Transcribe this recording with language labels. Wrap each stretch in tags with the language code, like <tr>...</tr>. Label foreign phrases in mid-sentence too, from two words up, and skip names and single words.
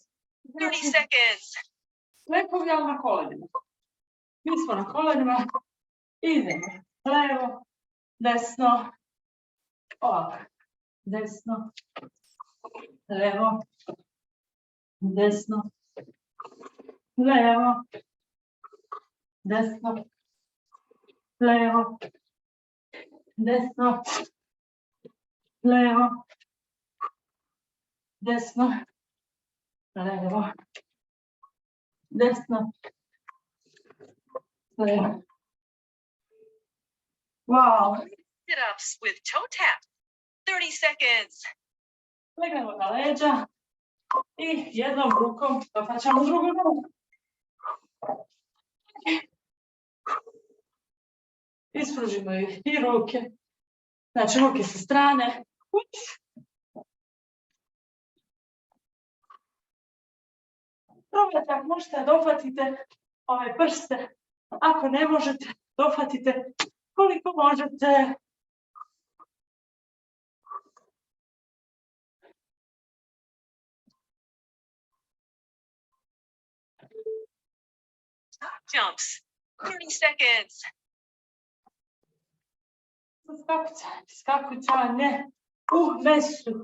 <en>30 seconds.</en> <sr>Lepovi, ali na kolenima. Mi smo na kolenima. Idemo levo, desno, ovako. Desno, levo, desno, levo, desno, levo, desno, levo, desno, levo, desno, levo.</sr> <en>Wow. Sit-ups with toe tap. 30 seconds.</en> <sr>Legnemo na leđa i jednom rukom dofaćamo drugu nogu. Ispružimo i ruke. Znači ruke sa strane. Probajte, ako možete, dohvatite ove prste. Ako ne možete, dohvatite koliko možete.</sr> <en>Jumps. 30 seconds.</en> <sr>Skakućanje u mesu.</sr>